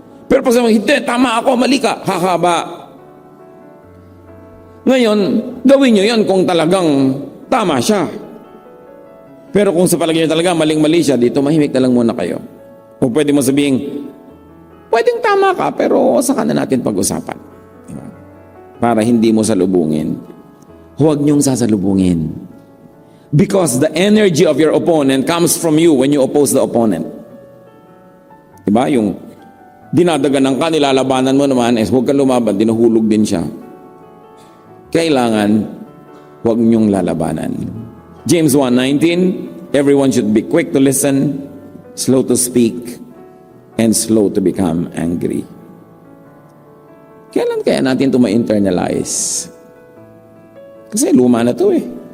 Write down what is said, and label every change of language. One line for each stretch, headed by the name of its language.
Filipino: Pero pag sabi, hindi, tama ako, mali ka. Hahaba. Ngayon, gawin nyo yan kung talagang tama siya. Pero kung sa palagay nyo talaga maling-mali siya, dito mahimik na lang muna kayo. O pwede mo sabihin, pwedeng tama ka, pero saka na natin pag-usapan. Diba? Para hindi mo salubungin. Huwag niyong sasalubungin.
English: Because the energy of your opponent comes from you when you oppose the opponent.
Filipino: Diba? Yung dinadaganan ka, nilalabanan mo naman, huwag kang lumaban, dinuhulog din siya. Kailangan, huwag niyong lalabanan.
English: James 1:19, everyone should be quick to listen, slow to speak, and slow to become angry.
Filipino: Kailan kaya natin ito ma-internalize? Kasi luma na ito eh.